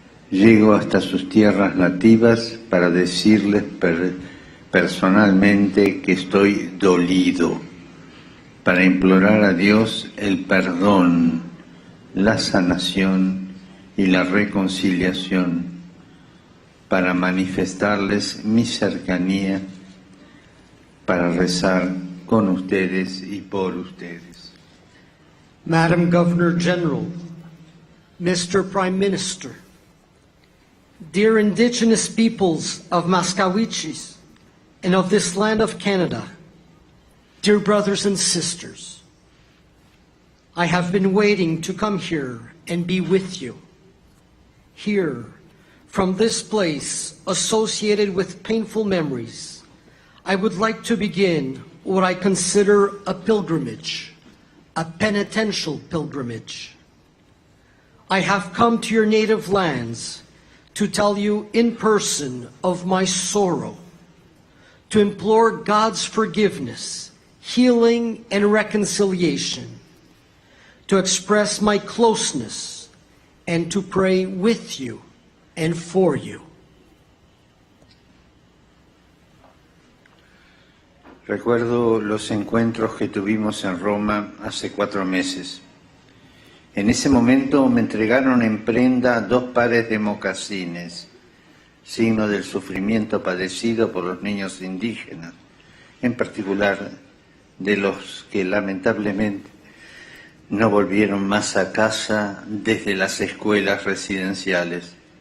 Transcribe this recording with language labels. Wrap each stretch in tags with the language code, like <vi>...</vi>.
<es>Llego hasta sus tierras nativas para decirles personalmente que estoy dolido, para implorar a Dios el perdón, la sanación y la reconciliación para manifestarles mi cercanía, para rezar con ustedes y por ustedes.</es> <en>Madam Governor General, Mr. Prime Minister, dear Indigenous peoples of Mascawichis and of this land of Canada, dear brothers and sisters, I have been waiting to come here and be with you. Here, from this place associated with painful memories, I would like to begin what I consider a pilgrimage, a penitential pilgrimage. I have come to your native lands to tell you in person of my sorrow, to implore God's forgiveness, healing, and reconciliation, to express my closeness, and to pray with you and for you.</en> <es>Recuerdo los encuentros que tuvimos en Roma hace 4 meses. En ese momento me entregaron en prenda 2 pares de mocasines, signo del sufrimiento padecido por los niños indígenas, en particular de los que lamentablemente no volvieron más a casa desde las escuelas residenciales.</es>